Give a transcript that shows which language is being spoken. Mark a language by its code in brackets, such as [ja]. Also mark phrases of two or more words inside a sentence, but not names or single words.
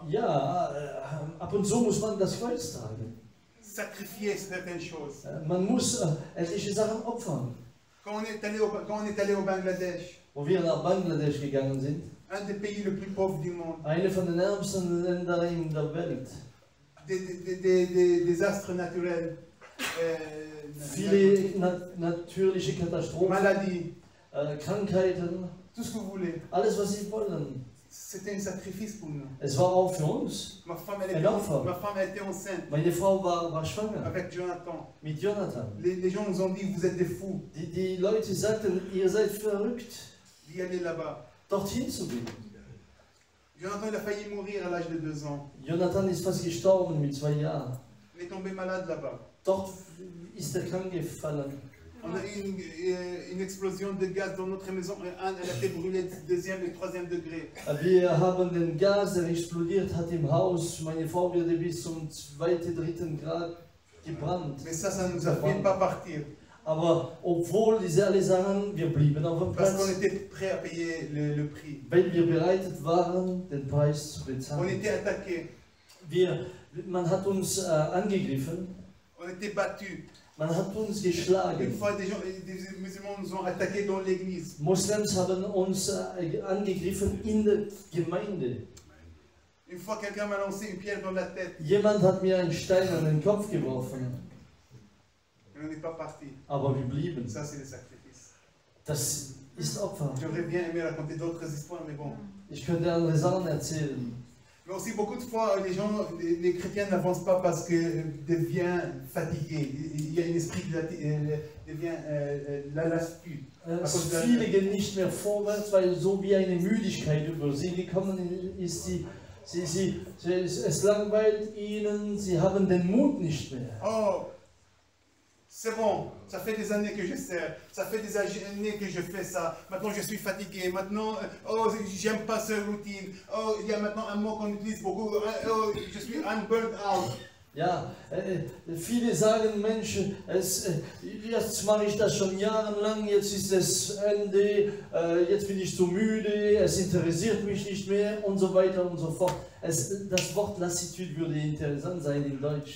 [de] Ja, ab und zu muss man das Kreuz tragen. [fr] Sacrifier certaines choses. [de] Man muss etliche Sachen opfern. [fr] Quand on est allé au Bangladesh, [de] Wo wir nach Bangladesch gegangen sind, [fr] un des pays les plus pauvres du monde, [de] eine von den ärmsten Ländern in der Welt. [fr] des désastres naturels, [de] Viele natürliche Katastrophen, [fr] maladies, [de] Krankheiten, [fr] tout ce que vous voulez. [de] alles was sie wollen. [fr] C'était un sacrifice pour nous. [de] Es war auch für uns. [fr] Ma femme, Un enfant. elle était enceinte [de] Meine Frau war schwanger [fr] avec Jonathan. [de] mit Jonathan. [fr] Les gens nous ont dit, vous êtes des fous [de] Die Leute sagten, ihr seid verrückt, [fr] d'y aller là-bas. [de] dorthin zu gehen. [fr] Jonathan, il a failli mourir à l'âge de 2 ans. [de] Jonathan ist fast gestorben mit 2 Jahren. [fr] Il est tombé malade là-bas. [de] Dort ist er krank gefallen. [fr] On a eu une explosion de gaz dans notre maison. Elle a été brûlée 2e et 3e degré. [de] Wir haben den Gas, der explodiert hat im Haus. Meine Frau wurde bis zum 2., 3. Grad gebrannt. [fr] Mais ça ne nous a fait pas partir. [de] Aber obwohl diese alle sagen, wir blieben auf dem [fr] Parce qu'on [de] Platz, [fr] était prêt à payer le prix. [de] weil wir bereitet waren, den Preis zu [fr] On [de] bezahlen. [fr] était attaqués. [de] Man hat uns angegriffen, [fr] On était battus. [de] man hat uns [fr] Une [de] geschlagen. [fr] fois, des musulmans nous ont attaqués dans l'église. [de] Moslems haben uns angegriffen in der Gemeinde. [fr] Une fois, quelqu'un m'a lancé une pierre dans la tête. [de] Jemand hat mir einen Stein an den Kopf geworfen, [fr] Et on n'est pas parti. [de] aber wir blieben. [fr] Ça, c'est le sacrifice. [de] Das ist Opfer. [fr] J'aurais bien aimé raconter d'autres histoires, mais bon. [de] Ich könnte andere Sachen erzählen. [fr] Mais aussi, beaucoup de fois, les chrétiens n'avancent pas parce qu'ils deviennent fatigués. Il y a un esprit qui devient la lassitude. [de] Viele gehen nicht mehr vorwärts, weil so wie eine Müdigkeit über sie gekommen ist. Es langweilt ihnen, sie haben den Mut nicht mehr. [fr] Oh, c'est bon, ça fait des années que je sers, ça fait des années que je fais ça, maintenant je suis fatigué, maintenant, oh, j'aime pas cette routine, oh, il y a maintenant un mot qu'on utilise beaucoup, oh, je suis un [en] burnt out. [de] Ja, viele sagen, Mensch, jetzt mache ich das schon jahrelang, jetzt ist das Ende, jetzt bin ich zu müde, es interessiert mich nicht mehr und so weiter und so fort. Das Wort Lassitude würde interessant sein in Deutsch.